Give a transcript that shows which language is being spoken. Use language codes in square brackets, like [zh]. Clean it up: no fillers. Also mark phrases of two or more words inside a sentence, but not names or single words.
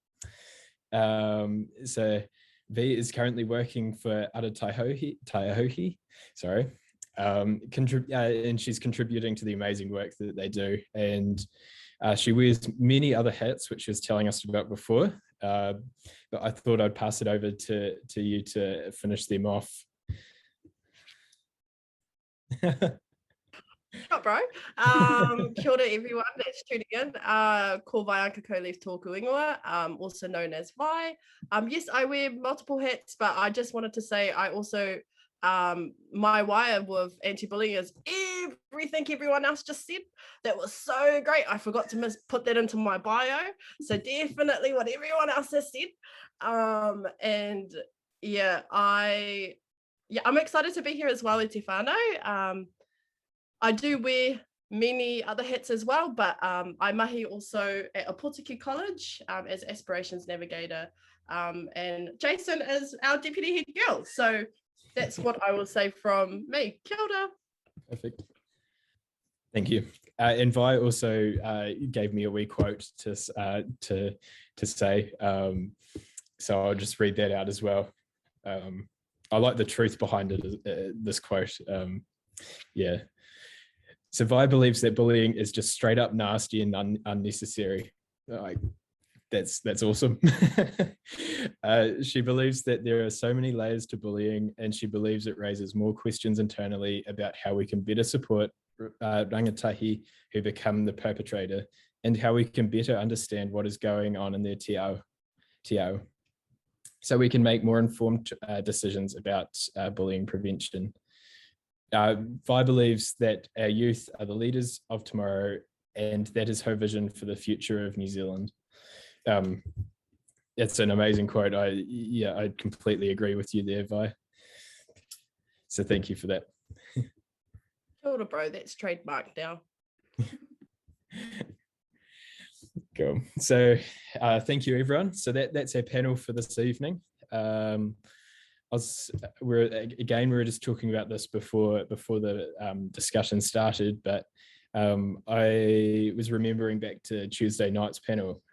[en] So V is currently working for Aotearoa, sorry, and she's contributing to the amazing work that they do. And she wears many other hats, which she was telling us about before. But I thought I'd pass it over to you to finish them off. Shot, bro. [mi] Kia ora, [en] everyone. That's tuning in. [mi] Ko vai anka ko left tōku ingoa, [en] also known as Vai. Yes, I wear multiple hats, but I just wanted to say I also, my wire with anti-bullying is everything everyone else just said. That was so great. I forgot to put that into my bio. So definitely what everyone else has said. And yeah, I'm excited to be here as well at Te Whānau. I do wear many other hats as well, but I mahi also at Aotearoa College as Aspirations Navigator, and Jason is our Deputy Head Girl. So that's what I will say from me. [mi] Kia ora. [en] Perfect. Thank you. And Vi also gave me a wee quote to say, so I'll just read that out as well. I like the truth behind it, this quote. Yeah. So Vi believes that bullying is just straight up nasty and unnecessary. Like, that's awesome. She believes that there are so many layers to bullying, and she believes it raises more questions internally about how we can better support rangatahi who become the perpetrator, and how we can better understand what is going on in their [mi] te ao, [en] so we can make more informed decisions about bullying prevention. Vi believes that our youth are the leaders of tomorrow, and that is her vision for the future of New Zealand. It's an amazing quote. I completely agree with you there, Vi. So thank you for that. [mi] Kia ora, [en] bro. That's trademarked now. Cool. So thank you, everyone. So that's our panel for this evening. We were just talking about this before the discussion started, but I was remembering back to Tuesday night's panel.